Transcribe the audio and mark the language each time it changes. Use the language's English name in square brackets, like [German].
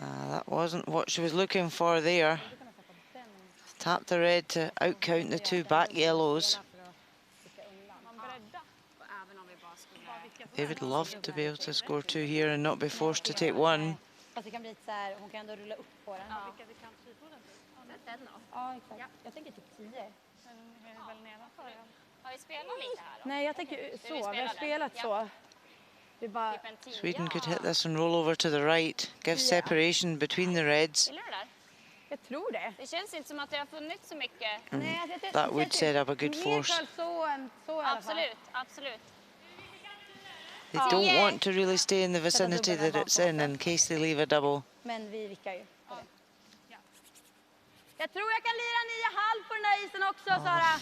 [English] That wasn't what she was looking for there. Tap the red to outcount the 2 back yellows. They would love to be able to score 2 here and not be forced to take 1. [Swedish] Fast det kan bli så här, hon kan ändå rulla upp på den. Ja, exakt. Jag tänker typ 10. Har vi spelat lite här då? Nej, jag tänker så. Vi har spelat så. Det är bara... Typ en 10. [English] Sweden could hit this and roll over to the right, give separation between the reds. [Swedish] Gillar du det där? Jag tror det. Det känns inte som att det har funnits så mycket. Nej, jag tycker- [English] That would set up a good [Swedish] Mer [English] force. [Swedish] curl så än så i alla fall. Absolut. [English] They don't want to really stay in the vicinity that it's in case they leave a double. [Swedish] Men vi vickar ju på det. Jag tror jag kan lira 9,5 på den där isen också, Sara.